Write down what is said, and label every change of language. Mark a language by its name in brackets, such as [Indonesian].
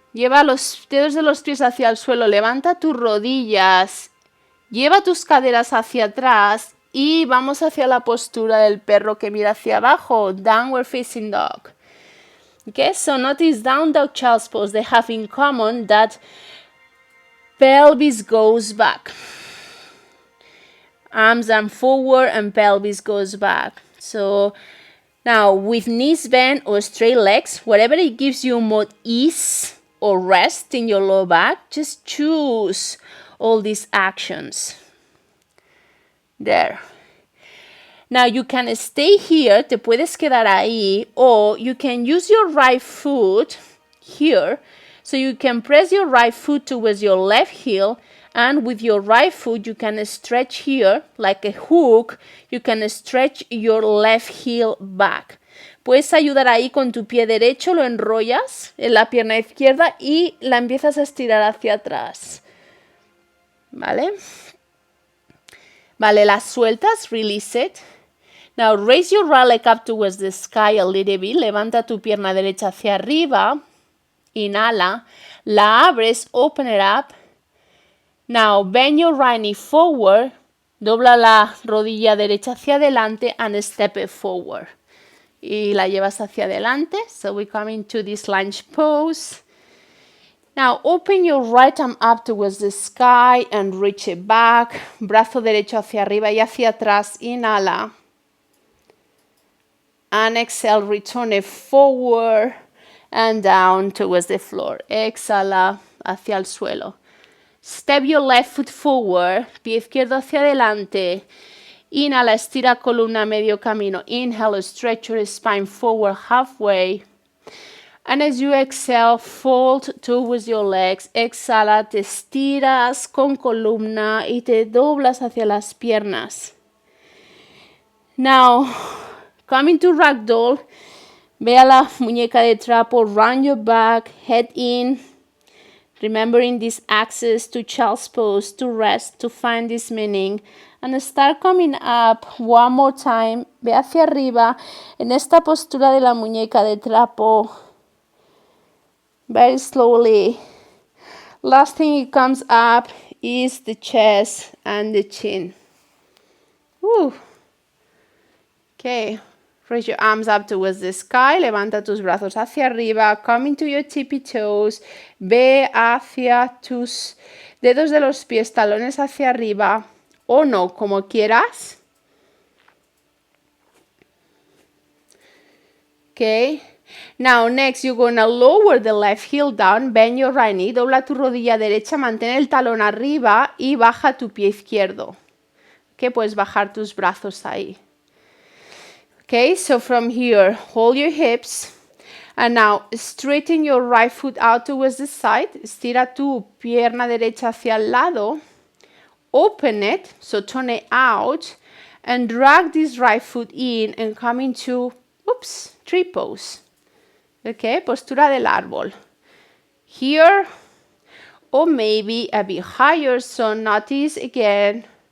[Spanish] Lleva los dedos de los pies hacia el suelo. Levanta tus rodillas. Lleva tus caderas hacia atrás. Y vamos hacia la postura del perro que mira hacia abajo. [English] Downward facing dog. Okay, so notice down dog, child's pose. They have in common that pelvis goes back. Arms and forward and pelvis goes back. So now, with knees bent or straight legs, whatever it gives you more ease or rest in your lower back, just choose all these actions. There. Now, you can stay here, [Spanish] te puedes quedar ahí, [English] or you can use your right foot here. So you can press your right foot towards your left heel, and with your right foot, you can stretch here like a hook. You can stretch your left heel back. [Spanish] Puedes ayudar ahí con tu pie derecho, lo enrollas en la pierna izquierda y la empiezas a estirar hacia atrás. ¿Vale? Vale, las sueltas, [English] release it. Now raise your right leg up towards the sky a little bit. [Spanish] Levanta tu pierna derecha hacia arriba. Inhala. La abres, [English] open it up. Now, bend your right knee forward, [Spanish] dobla la rodilla derecha hacia adelante [English] and step it forward. [Spanish] Y la llevas hacia adelante, [English] so we come into this lunge pose. Now, open your right arm up towards the sky and reach it back. [Spanish] Brazo derecho hacia arriba y hacia atrás, inhala. [English] And exhale, return it forward and down towards the floor. [Spanish] Exhala hacia el suelo. [English] Step your left foot forward, [Spanish] pie izquierdo hacia adelante. Inhala, estira columna medio camino. [English] Inhale, stretch your spine forward halfway. And as you exhale, fold towards your legs. [Spanish] Exhala, te estiras con columna y te doblas hacia las piernas. [English] Now, coming to ragdoll. [Spanish] Ve a la muñeca de trapo, [English] round your back, head in. Remembering this access to child's pose, to rest, to find this meaning. And start coming up one more time. [Spanish] Ve hacia arriba en esta postura de la muñeca de trapo. [English] Very slowly. Last thing it comes up is the chest and the chin. Woo. Okay. Raise your arms up towards the sky. [Spanish] Levanta tus brazos hacia arriba. [English] Come into your tippy toes. [Spanish] Ve hacia tus dedos de los pies, talones hacia arriba. O no, como quieras. [English] Okay. Now, next, you're going to lower the left heel down. Bend your right knee. [Spanish] Dobla tu rodilla derecha. Mantén el talón arriba y baja tu pie izquierdo. Okay, puedes bajar tus brazos ahí. [English] Okay, so from here, hold your hips. And now, straighten your right foot out towards the side. [Spanish] Estira tu pierna derecha hacia el lado. [English] Open it, so turn it out. And drag this right foot in and come into, tree pose. Okay, [Spanish] postura del árbol. [English] Here, or maybe a bit higher, so notice again.